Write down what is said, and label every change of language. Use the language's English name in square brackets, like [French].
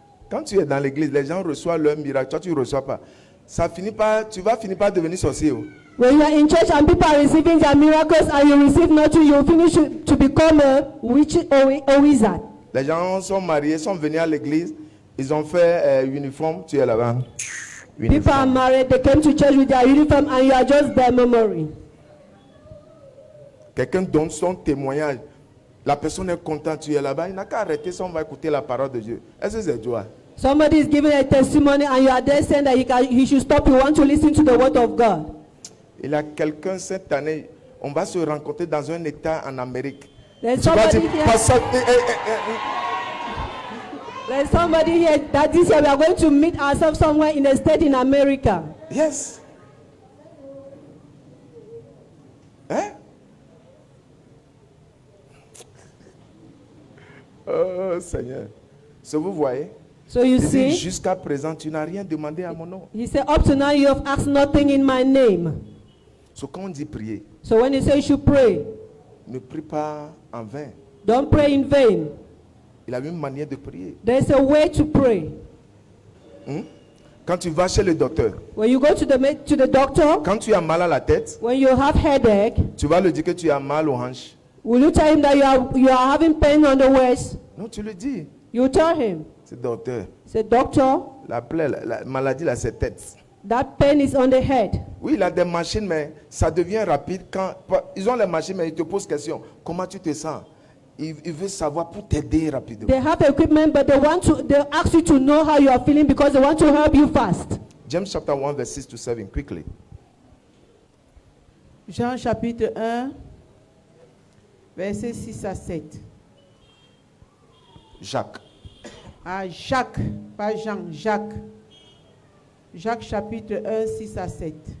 [French] Quand tu es dans l'église, les gens reçoivent leur miracle, toi tu ne reçois pas. Ça finit par, tu vas finir par devenir sorcier. Oh. [English] When you are in church and people are receiving their miracles and you receive nothing, you finish to become a witch or a wizard. [French] Les gens sont mariés, sont venus à l'église, ils ont fait uniforme, tu es là-bas. [English] People are married, they came to church with their uniform and you are just their memory. [French] Quelqu'un donne son témoignage, la personne est contente, tu es là-bas, il n'a qu'à arrêter ça, on va écouter la parole de Dieu. Est-ce que c'est joie? [English] Somebody is giving a testimony and you are there saying that he should stop. You want to listen to the word of God. [French] Il y a quelqu'un cette année, on va se rencontrer dans un état en Amérique. [English] There's [French] Tu vas [English] somebody [French] dire, [English] here. [French] Pasteur, [English] There's somebody here that this year we are going to meet ourselves somewhere in a state in America. yes. Hein? [French] Oh Seigneur. So vous voyez, [English] So you [French] Il dit, [English] see, [French] jusqu'à présent, tu n'as rien demandé à mon nom. [English] he said, up to now you have asked nothing in my name. [French] So quand on dit prier, [English] So when he says you should pray, [French] ne prie pas en vain. [English] don't pray in vain. [French] Il a une manière de prier. [English] There's a way to pray. [French] Quand tu vas chez le docteur, [English] When you go to the doctor, [French] quand tu as mal à la tête, [English] when you have headache, [French] tu vas lui dire que tu as mal aux hanches. [English] will you tell him that you are having pain on the waist? [French] Non, tu le dis. [English] You tell him, [French] C'est docteur. [English] say, doctor, [French] La plaie, la maladie, là, c'est tête. [English] that pain is on the head. [French] Oui, il a des machines, mais ça devient rapide quand... Ils ont les machines, mais ils te posent question. Comment tu te sens? Il veut savoir pour t'aider rapidement. [English] They have equipment, but they ask you to know how you are feeling because they want to help you fast. James chapter 1, verse 6 to 7, quickly. [French] Jean chapitre 1, versets 6 à 7. Jacques. Ah, Jacques, pas Jean, Jacques. Jacques chapitre 1, 6 à 7.